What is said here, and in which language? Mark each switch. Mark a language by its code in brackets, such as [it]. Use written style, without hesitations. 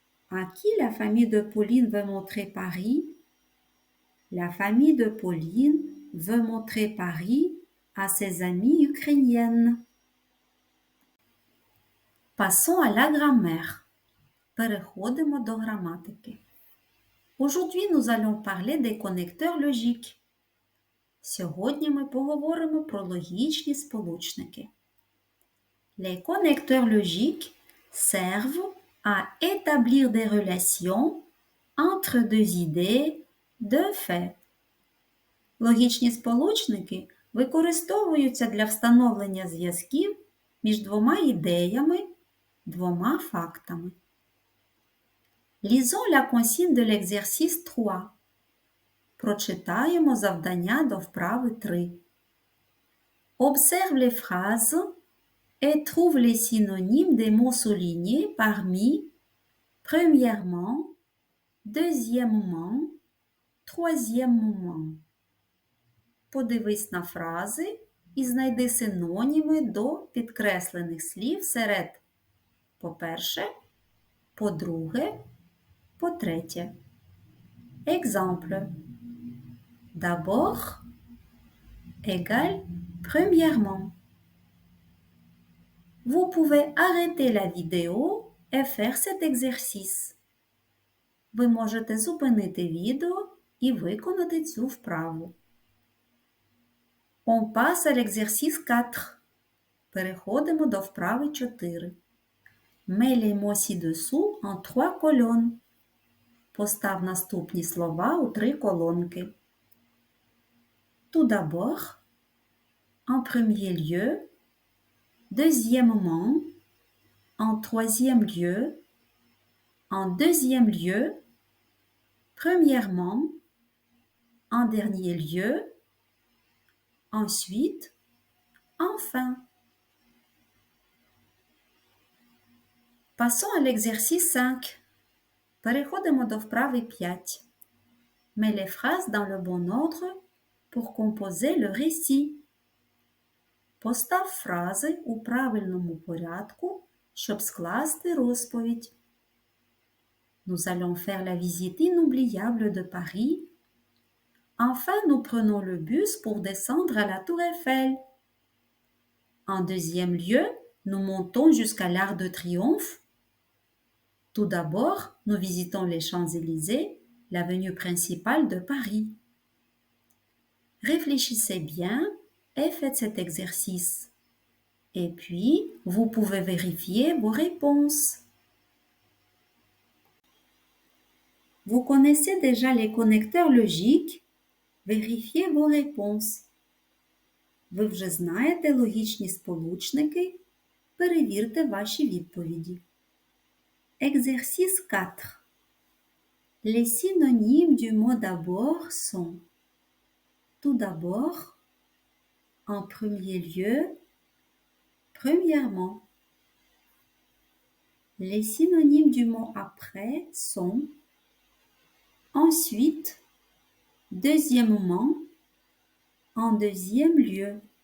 [fr] À qui la famille de Pauline veut montrer Paris? La famille de Pauline veut montrer Paris à ses amies ukrainiennes. Passons à la grammaire. [uk] Переходимо до граматики. [fr] Aujourd'hui, nous allons parler des connecteurs logiques. [uk] Сьогодні ми поговоримо про логічні сполучники. [fr] Les connecteurs logiques servent à établir des relations entre deux idées, deux faits. [uk] Логічні сполучники використовуються для встановлення зв'язків між двома ідеями, двома фактами. [fr] Lisons la consigne de l'exercice 3. [uk] Прочитаємо завдання до вправи 3. [fr] Observe les phrases et trouve les synonymes des mots soulignés parmi premièrement, deuxièmement, troisièmement. [uk] Подивись на фрази і знайди синоніми до підкреслених слів серед по-перше, по-друге, по-третє. [fr] Exemple. D'abord égale premièrement. Vous pouvez arrêter la vidéo et faire cet exercice. [uk] Ви можете зупинити відео і виконати цю вправу. [fr] On passe à l'exercice 4. [uk] Переходимо до вправи 4. [fr] Mets les mots ci-dessous en 3 colonnes. [uk] Постав наступні слова у 3 колонки. [fr] Tout d'abord, en premier lieu, deuxièmement, en troisième lieu, en deuxième lieu, premièrement, en dernier lieu, ensuite, enfin. Passons à l'exercice 5. [uk] Переходимо до вправи 5. [fr] Mets les phrases dans le bon ordre pour composer le récit. [uk] Постав фрази у правильному порядку, щоб скласти розповідь. [fr] Nous allons faire la visite inoubliable de Paris. Enfin, nous prenons le bus pour descendre à la Tour Eiffel. En deuxième lieu, nous montons jusqu'à l'Arc de Triomphe. Tout d'abord, nous visitons les Champs-Élysées, l'avenue principale de Paris. Réfléchissez bien et faites cet exercice. Et puis, vous pouvez vérifier vos réponses. Vous connaissez déjà les connecteurs logiques? Vérifiez vos réponses. [uk] Ви вже знаєте логічні сполучники? Перевірте ваші відповіді. [fr] Exercice 4. Les synonymes du mot d'abord sont tout d'abord, en premier lieu, premièrement. Les synonymes du mot après sont ensuite, deuxièmement, en deuxième lieu.